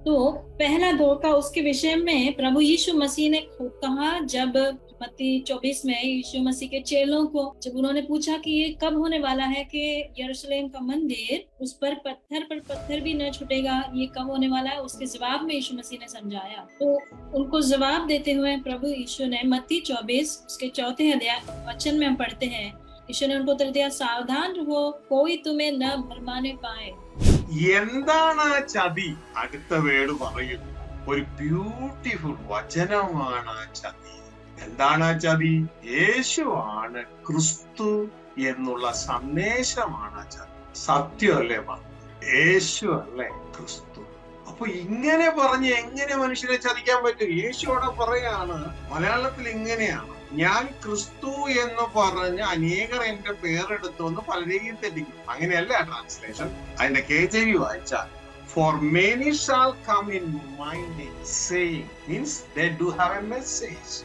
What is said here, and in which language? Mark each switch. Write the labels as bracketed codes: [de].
[hi] तो पहला धोखा उसके विषय में प्रभु यीशु मसीह ने कहा, जब मत्ती 24 में यीशु मसीह के चेलों को जब उन्होंने पूछा कि ये कब होने वाला है कि यरूशलेम का मंदिर उस पर पत्थर भी न छूटेगा, ये कब होने वाला है, उसके जवाब में यीशु मसीह ने समझाया। तो उनको जवाब देते हुए प्रभु यीशु ने मत्ती 24 उसके 4 अध्याय वचन में हम पढ़ते हैं, यीशु ने उनको उत्तर दिया, सावधान रहो, कोई तुम्हें न भरमाने पाए. [ml] എന്താണ് ചതി? അടുത്ത വേർഡ് പറയുന്നു, ഒരു ബ്യൂട്ടിഫുൾ വചനമാണ് ചതി. എന്താണ് ചതി? യേശുവാണ് ക്രിസ്തു എന്നുള്ള സന്ദേശമാണ് ചതി. സത്യമല്ലേ പറഞ്ഞു? യേശു അല്ലേ ക്രിസ്തു. അപ്പൊ ഇങ്ങനെ പറഞ്ഞ് എങ്ങനെ മനുഷ്യനെ ചതിക്കാൻ പറ്റും? യേശുവിടെ പറയാണ്, മലയാളത്തിൽ ഇങ്ങനെയാണ്, ഞാൻ ക്രിസ്തു എന്ന് പറഞ്ഞ് അനേകർ എന്റെ പേരെടുത്തു എന്ന് പലരെയും തെറ്റിക്കും. അങ്ങനെയല്ല ട്രാൻസ്ലേഷൻ. അതിന്റെ KJV വായിച്ചാൽ, [en] for many shall come in my name saying, means they do have a message.